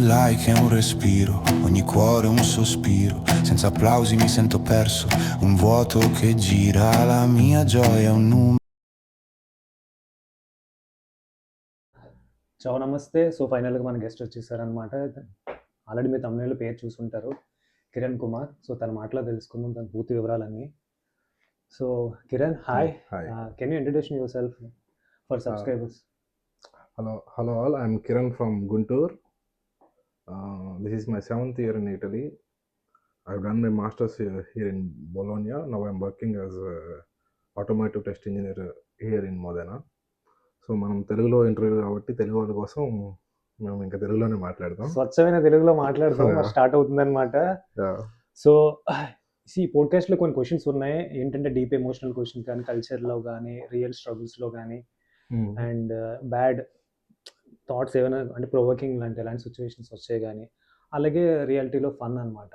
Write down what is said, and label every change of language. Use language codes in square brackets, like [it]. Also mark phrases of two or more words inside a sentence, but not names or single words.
[it] sai che è un respiro, ogni cuore un sospiro, senza applausi mi sento perso, un vuoto che gira, la mia gioia è un numero. [te] చౌ నమస్తే. సో ఫైనల్గా మన గెస్ట్ వచ్చేసారనమాట. ఆల్రెడీ మీ తమిళలో పేరు చూసుంటారు, కిరణ్ కుమార్. సో తన మాటలో తెలుసుకుందాం తన పూర్తి వివరాలన్నీ. సో కిరణ్, హాయ్. [en] Hi. Can you introduce your self for subscribers? Hello all. I'm Kiran from Guntur. This is my 7th year in Italy. I've done my master's here in Bologna. Now I'm working as a automotive test engineer here in Modena. [te] సో మనం తెలుగులో ఇంటర్వ్యూ కాబట్టి తెలుగు వాళ్ళ కోసం మేము ఇంకా తెలుగులోనే మాట్లాడదాం. స్వచ్ఛమైన తెలుగులో మాట్లాడదాం. స్టార్ట్ అవుతుందన్నమాట. సో ఈ పోడ్కాస్ట్లో కొన్ని క్వశ్చన్స్ ఉన్నాయి, ఏంటంటే [en] deep emotional questions [te] కానీ, కల్చర్లో కానీ, రియల్ స్ట్రగుల్స్లో కానీ, [en] and bad thoughts [te] ఏమైనా అంటే ప్రొవోకింగ్ లాంటి ఎలాంటి సిచ్యువేషన్స్ వచ్చాయి కానీ, అలాగే రియాలిటీలో ఫన్ అనమాట.